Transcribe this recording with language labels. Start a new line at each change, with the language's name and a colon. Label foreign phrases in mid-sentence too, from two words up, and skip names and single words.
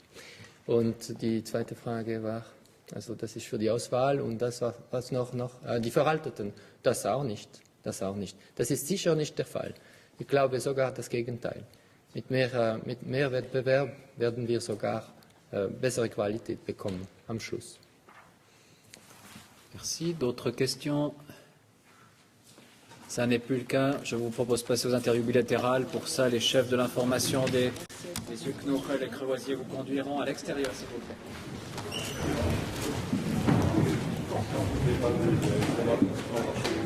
German: Und die zweite Frage war, also das ist für die Auswahl und das war was noch die Veralteten. Das auch nicht. Das ist sicher nicht der Fall. Ich glaube sogar das Gegenteil. Mit mehr Wettbewerb werden wir sogar bessere Qualität bekommen am Schluss.
French: Merci. D'autres questions? Ça n'est plus le cas. Je vous propose de passer aux interviews bilatérales. Pour ça, les chefs de l'information des yeux Knochel et Crevoisier vous conduiront à l'extérieur, s'il vous plaît.